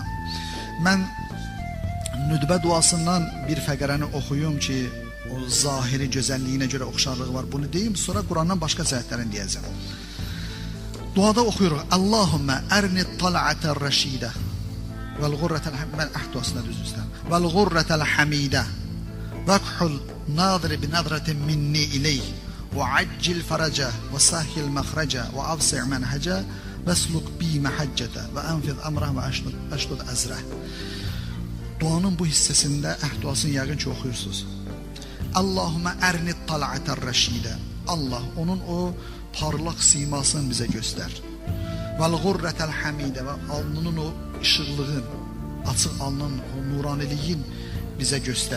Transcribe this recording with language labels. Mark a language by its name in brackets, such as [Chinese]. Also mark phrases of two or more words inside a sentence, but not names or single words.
[Azerbaijani] Mən nüdbə duasından bir fəqərəni oxuyum ki, o zahiri gözəlliyinə görə oxşarlığı var, bunu deyim, sonra Qurandan başqa cəhətlərini deyəcəm. Duada oxuyuruq. [Arabic] اللهم أرني الطلعة الرشيدة والغرة الحميدة واكحل ناظري بنظرة مني إليه وعجل فرجه وسهل مخرجه وأبصر منهجه واسلك بي محجته وأنفذ أمره وأشدد أزره. [Azerbaijani] Duanın bu hissəsində duasını yəqin ki oxuyursunuz. [Arabic] اللهم أرني الطلعة الرشيدة. [Azerbaijani] Allah onun o parlaq simasını bizə göstər. [Arabic] والغرة الحميدة [Azerbaijani] və alnının o işıqlığın, açıq alnının o nuraniliyin bizə göstər.